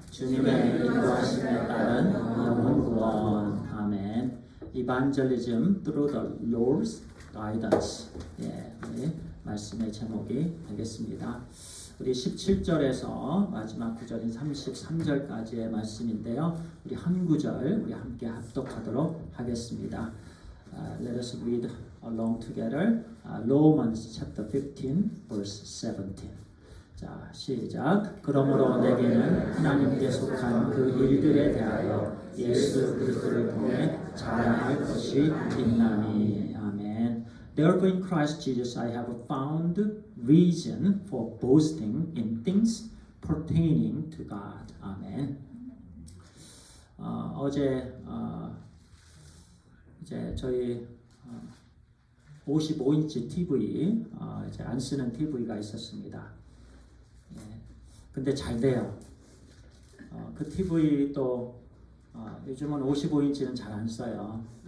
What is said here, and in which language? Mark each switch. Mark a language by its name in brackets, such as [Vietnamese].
[Korean] 주님의 인도하심에 따른 영혼 구원. 아멘. [English] Evangelism through the Lord's guidance. [Korean] 우리 말씀의 제목이 되겠습니다. 우리 17절에서 마지막 구절인 33절까지의 말씀인데요. 우리 한 구절 우리 함께 합독하도록 하겠습니다. [English] Let us read along together. Romans chapter 15 verse 17. [Korean] 자, 시작. 그러므로 내게는 하나님께 속한 그 일들에 대하여 예수 그리스도를 통해 자랑할 것이 있나니. 아멘. [English] Therefore in Christ Jesus I have found reason for boasting in things pertaining to God. [Korean] 아멘. 어제 이제 저희 55인치 TV 이제 안 쓰는 TV가 있었습니다. 근데 잘 돼요. 그 TV 또 요즘은 55인치는 잘 안 써요.